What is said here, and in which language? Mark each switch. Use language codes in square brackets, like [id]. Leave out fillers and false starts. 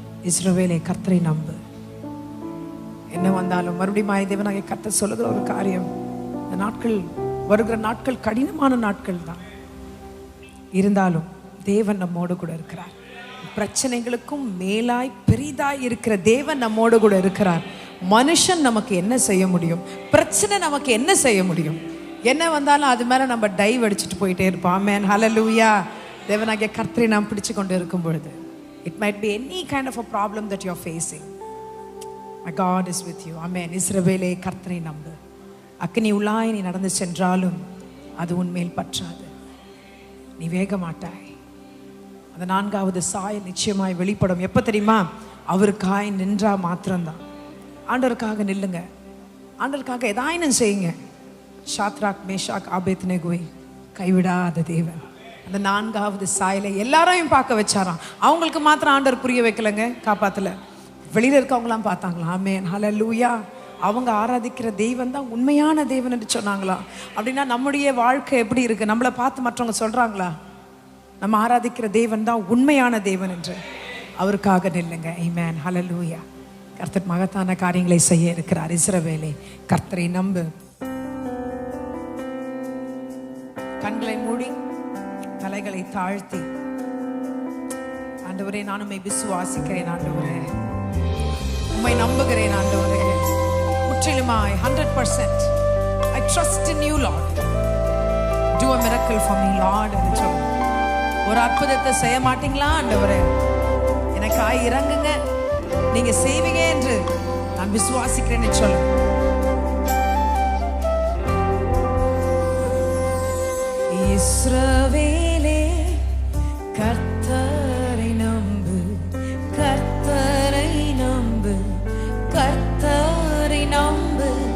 [ta] இஸ்ரவேலே கர்த்தரை நம்பு. என்ன வந்தாலும் மறுபடியும் தேவனாகிய கர்த்தர் சொல்லுகிற ஒரு காரியம், இந்த நாட்கள் வருகிற நாட்கள் கடினமான நாட்கள் தான் இருந்தாலும் தேவன் நம்மோடு கூட இருக்கிறார். பிரச்சனைகளுக்கும் மேலாய் பெரிதாய் இருக்கிற தேவன் நம்மோடு கூட இருக்கிறார். மனுஷன் நமக்கு என்ன செய்ய முடியும்? பிரச்சனை நமக்கு என்ன செய்ய முடியும்? என்ன வந்தாலும் அது மேலே நம்ம டைவ் அடிச்சுட்டு போயிட்டே இருப்போம். ஆமென், ஹல்லேலூயா. தேவனாகிய கர்த்தரை நாம் பிடிச்சு கொண்டு இருக்கும் பொழுது, [en] it might be any kind of a problem that you are facing, my God is with you. [ta] ஆமென். இஸ்ரவேலே, கர்த்தரை நம்பு. அக்கினி உள்ளாய் நீ நடந்து சென்றாலும் அது உன்மேல் பற்றாது. நீ வேக மாட்டாய். அந்த 4வது சாயல் நிச்சயமாய் வெளிப்படும். எப்போ தெரியுமா? அவருக்காய் நின்றா மாத்திரம்தான். ஆண்டவருக்காக நில்லுங்க. ஆண்டவருக்காக எதாயினும் செய்யுங்க. ஷாத்ராக், மேஷாக், ஆபேத்நேகோவை கைவிடாத தேவன் அந்த 4வது சாயலை எல்லாரையும் பார்க்க வச்சாராம். அவங்களுக்கு மாத்திரம் ஆண்டவர் புரிய வைக்கலங்க, காப்பாத்தல. வெளியில இருக்கவங்களாம் பார்த்தாங்களாம். ஆமென், ஹல்லேலூயா. அவங்க ஆராதிக்கிற தெய்வம் தான் உண்மையான தேவன் என்று சொன்னாங்களா? அப்படின்னா நம்முடைய வாழ்க்கை எப்படி இருக்கு? நம்மளை பார்த்து மற்றவங்க சொல்றாங்களா நம்ம ஆராதிக்கிற தேவன் தான் உண்மையான தேவன் என்று? அவருக்காக நில்லுங்க. ஆமென், ஹல்லேலூயா. கர்த்தர் மகத்தான காரியங்களை செய்ய இருக்கிறார். இஸ்ரவேலே, கர்த்தரை நம்பு. கண்களை மூடி தலைகளை தாழ்த்தி, ஆண்டவரே, நான் உம்மை விசுவாசிக்கிறேன். ஆண்டவரே, உம்மை நம்புகிறேன். ஆண்டவரே, முற்றிலுமாய் [en] 100% I trust in you, Lord. Do a miracle for me, Lord. [ta] ஒரு அற்புதத்தை செய்ய மாட்டீங்களா ஆண்டவரே? எனக்காய் இறங்குங்க, நீங்க செய்வீங்க என்று நான் விசுவாசிக்கிறேன்னு சொல்லுங்க. இஸ்ரவேலே, கர்த்தரை நம்பு, கர்த்தரை நம்பு, கர்த்தரை நம்பு.